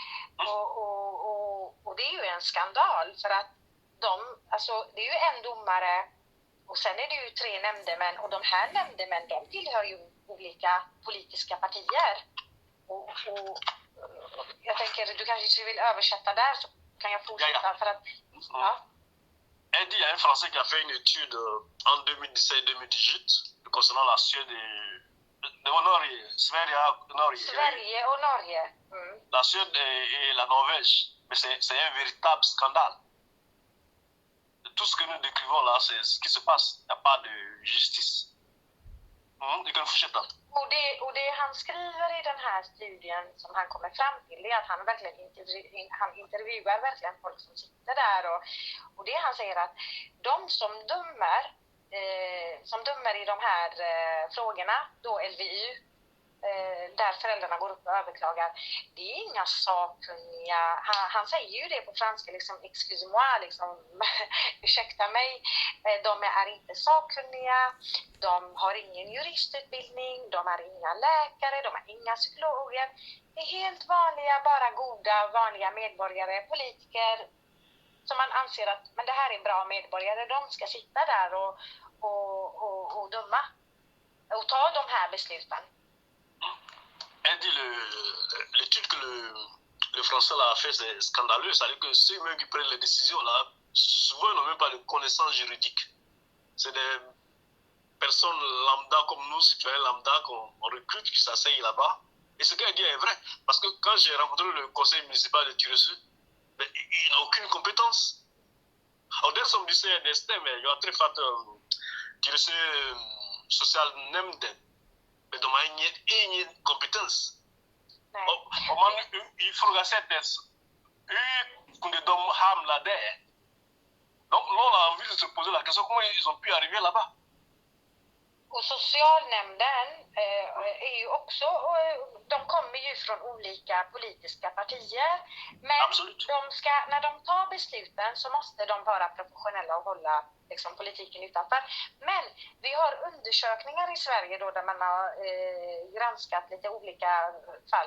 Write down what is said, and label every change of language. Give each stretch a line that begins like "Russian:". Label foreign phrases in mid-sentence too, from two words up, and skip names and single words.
Swedish: Och det är ju en skandal för att det är ju en domare och sen är det ju 3 nämndemän och de här nämndemän, de tillhör ju olika politiska partier. Och jag tänker, du kanske vill översätta där så kan jag fortsätta för att... Ja.
French: Il y a un Français qui a fait une étude en 2017-2018 concernant la Suède et Norge.
Swedish: Sverige och Norge.
French: La Suède et la Norvège. Mais c'est un véritable scandale. Tout ce que nous décrivons là, c'est ce qui se passe. Il n'y a pas de justice.
Swedish: Du kan fortsätta. Och det han skriver i den här studien som han kommer fram till är att han verkligen intervjuar verkligen folk som sitter där och det han säger att de som dömer i de här frågorna, då LVU, där föräldrarna går upp och överklagar, det är inga sakkunniga. Han säger ju det på franska, liksom,
French: excuse-moi,
Swedish: liksom, ursäkta mig, de är inte sakkunniga, de har ingen juristutbildning, de är inga läkare, de är inga psykologer. Det är helt vanliga, bara goda, vanliga medborgare, politiker som man anser att men det här är bra medborgare, de ska sitta där och döma och ta de här besluten.
French: Elle dit l'étude que le français là a fait, c'est scandaleux. C'est-à-dire que ceux-mêmes qui prennent les décisions là, souvent ils n'ont même pas de connaissances juridiques. C'est des personnes lambda comme nous, citoyens lambda, qu'on recrute, qui s'asseyent là-bas. Et ce qu'elle dit est vrai. Parce que quand j'ai rencontré le conseil municipal de Tyresö, il n'a aucune compétence.
Swedish: Och den som du säger, det stämmer. Jag har träffat Tyresö socialnämnden. Men de har ingen kompetens. Om man ifrågasätter hur kunde de hamna där?
French: Donc l'on a envie de se poser la question, comment ils ont pu arriver là-bas?
Swedish: Och socialnämnden är ju också, de kommer ju från olika politiska partier. Men när de tar besluten så måste de vara professionella och hålla liksom, politiken utanför. Men vi har undersökningar i Sverige då, där man har granskat lite olika fall.